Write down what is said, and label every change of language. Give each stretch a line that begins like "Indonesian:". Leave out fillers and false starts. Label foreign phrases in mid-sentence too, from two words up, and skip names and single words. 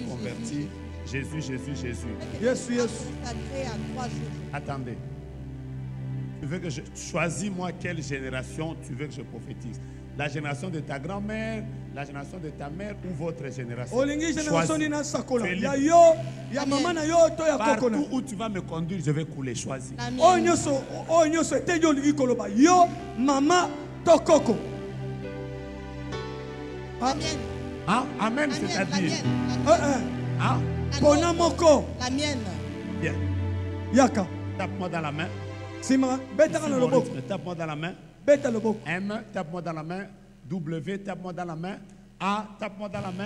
French: êtes convertis. Jésus, Jésus, Jésus.
Lingala: Yesu Yesu.
French: consacrée à 3 jours. Attendez. Tu veux que je choisis moi quelle génération tu veux que je prophétise? La génération de ta grand-mère, la génération de ta mère ou votre génération?
Lingala: Olingi génération
French: Choisis.
Lingala: nini nasakola.
French: Tu es
Lingala: Ya
French: libre.
Lingala: yo, ya mama na yo to ya koko na.
French: Partout où tu vas me conduire, je vais couler. Choisis. La
Lingala: Oyo
French: mienne,
Lingala: nyonso ete yo olingi koloba. Yo, mama to koko.
French: la mienne, Hein? Amen, la mienne, la c'est-à-dire. mienne, Hein? la
Lingala: Pona
French: nôtre,
Lingala: moko.
French: la mienne. Bien.
Lingala: Yaka.
French: Tape-moi dans la main.
Lingala: Sima betaka
French: Suis
Lingala: na
French: mon
Lingala: loboko.
French: rythme. Tape-moi dans la main.
Lingala: Beta loboko.
French: M, tape-moi dans la main. W, tape-moi dans la main. A, tape-moi dans la main.